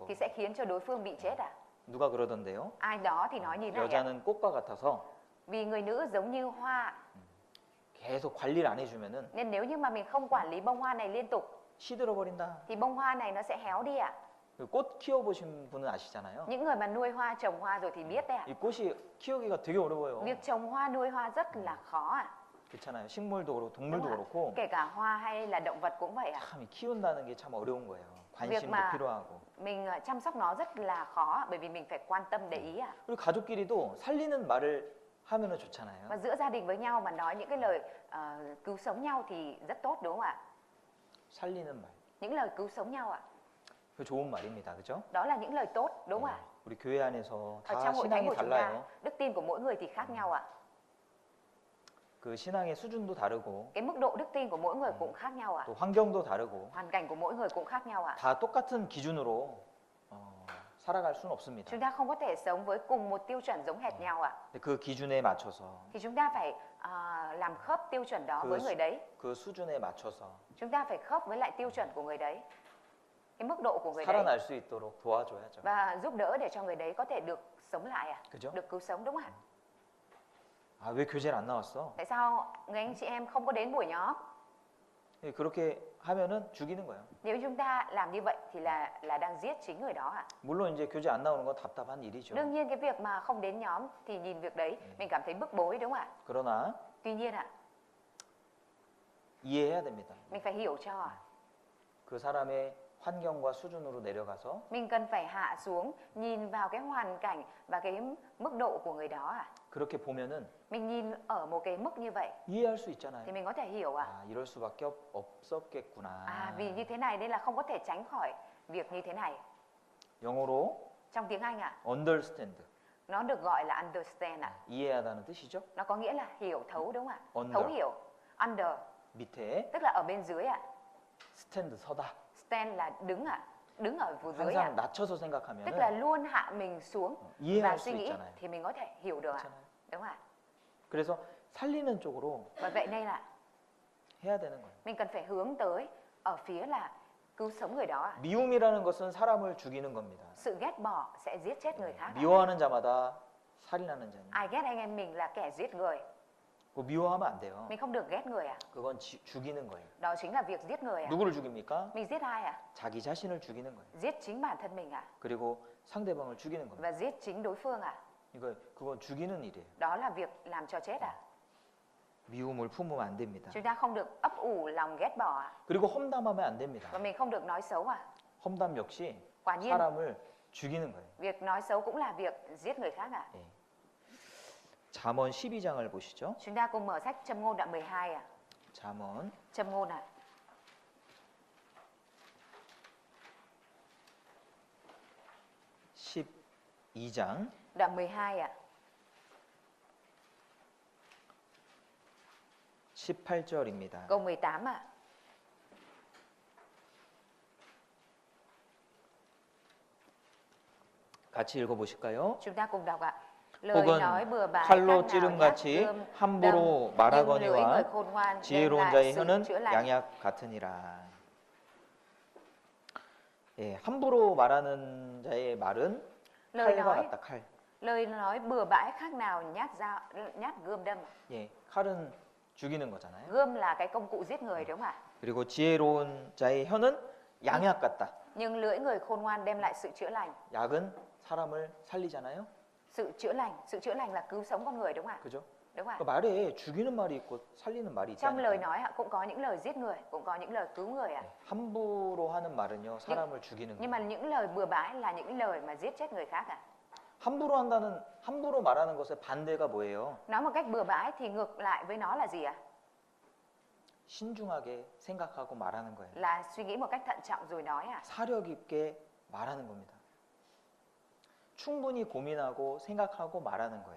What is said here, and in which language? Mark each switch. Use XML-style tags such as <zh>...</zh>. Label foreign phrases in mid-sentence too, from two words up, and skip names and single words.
<vi>thì sẽ khiến cho đối phương bị chết à?</vi> <ko>누가 그러던데요?</ko> <vi>Ai đó thì nói như này ạ.</vi> <ko>여자는 꽃과 같아서</ko> <vi>Vì người nữ giống như hoa,</vi> <ko>계속 관리를 안 해주면은</ko> <vi>nên nếu như mà mình không quản lý bông hoa này liên tục</vi> <ko>시들어 버린다.</ko> <vi>thì bông hoa này nó sẽ héo đi ạ.</vi> <ko>꽃 키워보신 분은 아시잖아요.</ko> <vi>Những người mà nuôi hoa, trồng hoa rồi thì biết đấy ạ.</vi> <ko>이 꽃이 키우기가 되게 어려워요.</ko> <vi>Việc trồng hoa, nuôi hoa rất là khó ạ.</vi> <ko>그렇잖아요. 식물도 그렇고</ko> <vi>Đúng</vi> <ko>동물도</ko> <vi>ạ.</vi> <ko>그렇고</ko> <vi>Kể cả hoa hay là động vật cũng vậy ạ.</vi> <ko>참 키운다는 게 참 어려운 거예요. 관심도</ko> <vi>mà-</vi> <ko>필요하고.</ko> <vi>Mình chăm sóc nó rất là khó ạ, bởi vì mình phải quan tâm để ý ạ.</vi> <ko>그리고 가족끼리도 살리는 말을 하면은 좋잖아요.</ko> <vi>Và giữa gia đình với nhau mà nói những cái lời cứu sống nhau thì rất tốt đúng không ạ?</vi> <ko>살리는 말.</ko> <vi>Những lời cứu sống nhau ạ.</vi> <ko>그 좋은 말입니다. 그죠?</ko> <vi>Đó là những lời tốt đúng không ạ?</vi> <ko>우리 교회 안에서</ko> <vi>Ở</vi> <ko>다</ko> <vi>trong hội thánh</vi> <ko>신앙이</ko> <vi>của chúng ta,</vi> <ko>달라요.</ko> <vi>đức tin của mỗi người thì khác nhau ạ.</vi> <ko>그 신앙의 수준도 다르고</ko> <vi>Cái mức độ đức tin của mỗi người cũng khác nhau ạ.</vi> <ko>또 환경도 다르고</ko> <vi>Hoàn cảnh của mỗi người cũng khác nhau ạ.</vi> <ko>다 똑같은 기준으로 살아갈 수는 없습니다.</ko> <vi>Chúng ta không có thể sống với cùng một tiêu chuẩn giống hệt nhau ạ.</vi> <ko>근데 그 기준에 맞춰서</ko> <vi>Thì chúng ta phải làm khớp tiêu chuẩn đó với người đấy.</vi> <ko>그 수준에 맞춰서</ko> <vi>Chúng ta phải khớp với lại tiêu chuẩn của người đấy. Cái mức độ của người đấy.</vi> <ko>살아날 수 있도록 도와줘야죠.</ko> <vi>Và giúp đỡ để cho người đấy có thể được sống lại ạ.</vi> <ko>그죠?</ko> <vi>Được cứu sống đúng không ạ?</vi> <ko>왜 교제를 안 나왔어?</ko> <vi>Tại sao người anh chị em không có đến buổi nhóm?</vi> <ko>그렇게 하면은 죽이는 거예요.</ko> <vi>Nếu chúng ta làm như vậy thì là đang giết chính người đó ạ.</vi> <ko>물론 이제 교제 안 나오는 건 답답한 일이죠.</ko> <vi>Đương nhiên cái việc mà không đến nhóm thì nhìn việc đấy mình cảm thấy bức bối đúng không ạ?</vi> <ko>그러나</ko> <vi>Tuy nhiên ạ,</vi> <ko>이해해야 됩니다.</ko> <vi>mình phải hiểu cho ạ.</vi> <ko>그 사람의 환경과 수준으로 내려가서</ko> <vi>Mình cần phải hạ xuống, nhìn vào cái hoàn cảnh và cái mức độ của người đó à?</vi> <ko>그렇게 보면은</ko> <vi>Mình nhìn ở một cái mức như vậy</vi> <ko>이해할 수 있잖아요.</ko> <vi>thì mình có thể hiểu à?</vi> <ko>아, 이럴 수밖에 없었겠구나.</ko> <vi>À, vì như thế này nên là không có thể tránh khỏi việc như thế này.</vi> <ko>영어로</ko> <vi>Trong tiếng Anh à, understand, nó được gọi là understand à.</vi> <ko>이해하다는 뜻이죠.</ko> <vi>Nó có nghĩa là hiểu thấu đúng không ạ? Under. Thấu hiểu. Under</vi> <ko>밑에</ko> <vi>tức là ở bên dưới ạ.</vi> <ko>stand 서다.</ko> <vi>Stand là đứng ạ. Đứng ở vùng dưới ạ.</vi> <ko>항상 낮춰서</ko> <vi>Tức là</vi> <ko>생각하면은</ko> <vi>luôn hạ mình xuống và</vi> <ko>이해할 수</ko> <vi>suy nghĩ</vi> <ko>있잖아요.</ko> <vi>thì mình có thể hiểu được ạ.</vi> <ko>그렇잖아요.</ko> <vi>Đúng không ạ?</vi> <ko>그래서 살리는 쪽으로</ko> <vi>Bởi vậy nên là</vi> <ko>해야 되는 거예요.</ko> <vi>mình cần phải hướng tới ở phía là cứu sống người đó ạ.</vi> <ko>미움이라는 것은 사람을 죽이는 겁니다.</ko> <vi>Sự ghét bỏ sẽ giết chết người khác ạ.</vi> <ko>미워하는 자마다 살인하는 자니.</ko> <vi>Ai ghét anh em mình là kẻ giết người.</vi> <ko>그거 미워하면 안 돼요.</ko> <vi>Mình không được ghét người ạ.</vi> <ko>그건 죽이는 거예요.</ko> <vi>Đó chính là việc giết người ạ.</vi> <ko>누구를 죽입니까?</ko> <vi>Mình giết ai ạ?</vi> <ko>자기 자신을 죽이는 거예요.</ko> <vi>Giết chính bản thân mình ạ.</vi> <ko>그리고 상대방을 죽이는 겁니다.</ko> <vi>Và giết chính đối phương ạ.</vi> <ko>그건 죽이는 일이에요.</ko> <vi>Đó là việc làm cho chết ạ.</vi> <ko>미움을 품으면 안 됩니다.</ko> <vi>Chúng ta không được ấp ủ lòng ghét bỏ ạ.</vi> <ko>그리고 험담하면 안 됩니다.</ko> <vi>Và mình không được nói xấu ạ.</vi> <ko>험담 역시</ko> <vi>Quả nhiên</vi> <ko>사람을 죽이는 거예요.</ko> <vi>việc nói xấu cũng là việc giết người khác ạ.</vi> <ko>예. 잠언 12장을 보시죠.</ko> <vi>Chúng ta cùng mở sách Châm ngôn đoạn 12 ạ.</vi> <ko>잠언</ko> <vi>Châm ngôn ạ.</vi> <ko>12장</ko> <vi>Đoạn 12 ạ.</vi> <ko>18절입니다.</ko> <vi>Câu 18 ạ.</vi> <ko>같이 읽어보실까요?</ko> <vi>Chúng ta cùng đọc ạ. Lời</vi> <ko>혹은</ko> <vi>nói bừa bãi</vi> <ko>칼로</ko> <vi>khác nào</vi> <ko>찌름같이</ko> <vi>nhát gươm</vi> <ko>함부로</ko> <vi>đâm, nhưng lưỡi</vi> <ko>말하거니와</ko> <vi>người khôn ngoan đem</vi> <ko>지혜로운</ko> <vi>lại</vi> <ko>자의</ko> <vi>sự</vi> <ko>혀는</ko> <vi>chữa lành.</vi> <ko>양약 같으니라. 예, 함부로 말하는 자의 말은</ko> <vi>Lời</vi> <ko>칼과</ko> <vi>nói</vi> <ko>같다. 칼.</ko> <vi>lời nói bừa bãi khác nào nhát gươm đâm.</vi> <ko>예, 칼은 죽이는 거잖아요.</ko> <vi>Gươm là cái công cụ giết người đúng không ạ?</vi> <ko>그리고 지혜로운 자의 혀는 양약 같다.</ko> <vi>Nhưng lưỡi người khôn ngoan đem lại sự chữa lành.</vi> <ko>약은 사람을 살리잖아요.</ko> <vi>Sự chữa lành là cứu sống con người đúng không ạ?</vi> <ko>그죠?</ko> <vi>Đúng không</vi> <ko>그</ko> <vi>ạ?</vi> <ko>말에 죽이는 말이 있고 살리는 말이</ko> <vi>Trong lời</vi> <ko>있다니까.</ko> <vi>nói ạ, cũng có những lời giết người, cũng có những lời cứu người ạ.</vi> <ko>함부로 하는 말은요, 사람을 죽이는</ko> <vi>Nhưng mà</vi> <ko>거예요.</ko> <vi>những lời bừa bãi là những lời mà giết chết người khác ạ.</vi> <ko>함부로 말하는 것의 반대가 뭐예요?</ko> <vi>Nói một cách bừa bãi thì ngược lại với nó là gì ạ?</vi> <ko>신중하게 생각하고 말하는 거예요.</ko> <vi>Là suy nghĩ một cách thận trọng rồi nói ạ.</vi> <ko>사력 있게 말하는 겁니다. 충분히 고민하고 생각하고 말하는 거예요.</ko>